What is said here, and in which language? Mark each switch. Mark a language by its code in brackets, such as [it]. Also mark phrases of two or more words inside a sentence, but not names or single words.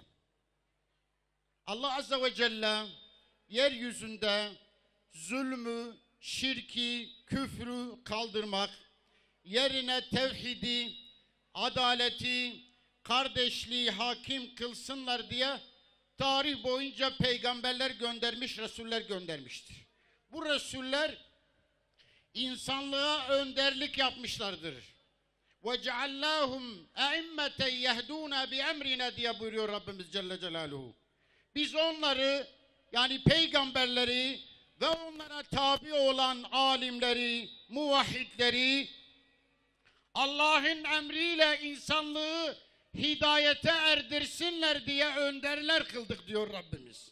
[tr] Allah [ar] عز وجل [tr] yeryüzünde zulmü, şirki, küfrü kaldırmak, yerine tevhidi, adaleti, kardeşliği hakim kılsınlar diye tarih boyunca peygamberler göndermiş, resuller göndermiştir. Bu resuller insanlığa önderlik yapmışlardır. [ar] وَجَعَلَّاهُمْ اَئِمَّةً يَهْدُونَ بِاَمْرِنَا [tr] diye buyuruyor Rabbimiz [ar] جل جلاله. [tr] Biz onları, yani peygamberleri ve onlara tabi olan alimleri, muvahhidleri Allah'ın emriyle insanlığı hidayete erdirsinler diye önderler kıldık diyor Rabbimiz.